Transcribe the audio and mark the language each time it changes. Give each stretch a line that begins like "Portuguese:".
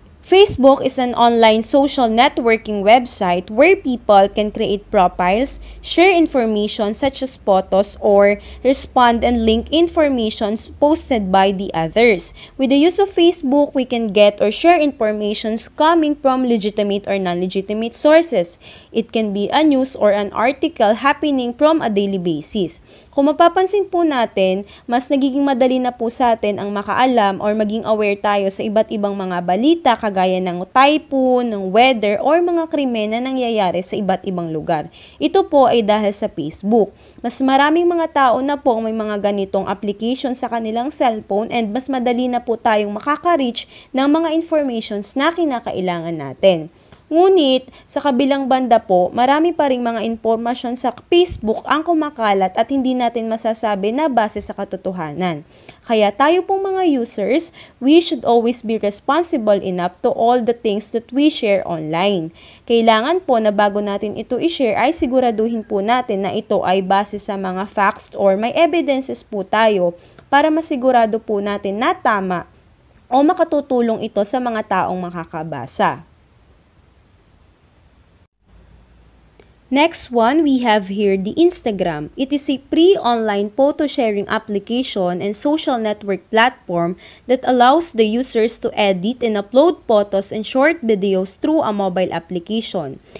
English: Facebook is an online social networking website where people can create profiles, share information such as photos, or respond and link information posted by the others. With the use of Facebook, we can get or share information coming from legitimate or non-legitimate sources. It can be a news or an article happening from a daily basis.
Filipino: Kung mapapansin po natin, mas nagiging madali na po sa atin ang makaalam or maging aware tayo sa iba't ibang mga balita kagaya ng typhoon, ng weather, or mga krimen na nangyayari sa iba't ibang lugar. Ito po ay dahil sa Facebook. Mas maraming mga tao na po may mga ganitong application sa kanilang cellphone and mas madali na po tayong makaka-reach ng mga informations na kinakailangan natin. Ngunit, sa kabilang banda po, marami pa ring mga impormasyon sa Facebook ang kumakalat at hindi natin masasabi na base sa katotohanan. Kaya tayo pong mga users,
English: we should always be responsible enough to all the things that we share online.
Filipino: Kailangan po na bago natin ito i-share ay siguraduhin po natin na ito ay base sa mga facts or may evidences po tayo para masigurado po natin na tama o makatutulong ito sa mga taong makakabasa.
English: Next one, we have here the Instagram. It is a pre-online photo sharing application and social network platform that allows the users to edit and upload photos and short videos through a mobile application.